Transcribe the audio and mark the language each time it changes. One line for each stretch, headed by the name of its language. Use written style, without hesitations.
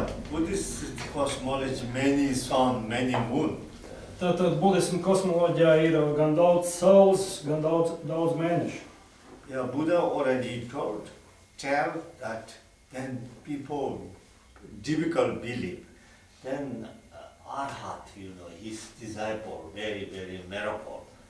English: Buddhist cosmology, many sun, many moon.
Latvian: Tātad budismu kosmoloģijā ir gan daudz saules, gan daudz mēnešu.
English: Yeah, Buddha already tell that then people difficult believe. Then Arhat, his disciple, very miracle.